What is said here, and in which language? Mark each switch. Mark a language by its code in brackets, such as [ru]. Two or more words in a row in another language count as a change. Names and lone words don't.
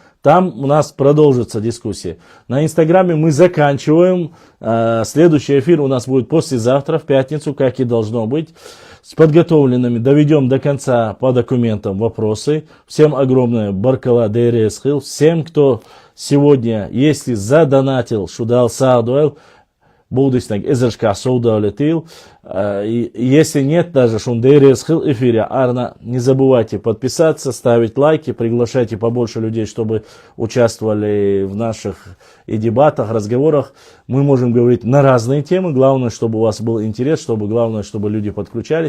[ru] Там у нас продолжится дискуссия. На Инстаграме мы заканчиваем. Следующий эфир у нас будет послезавтра, в пятницу, как и должно быть. С подготовленными доведем до конца по документам вопросы. Всем огромное [ce] баркала дейресхил. [ru] Всем, кто сегодня, если задонатил, [ce] шудал саадуэл, Будиснак израшка соудалетил. [ru] Если нет, даже [ce] шундейресхил эфире арна, [ru] не забывайте подписаться, ставить лайки, приглашайте побольше людей, чтобы участвовали в наших и дебатах, разговорах. Мы можем говорить на разные темы. Главное, чтобы у вас был интерес, главное, чтобы люди подключались.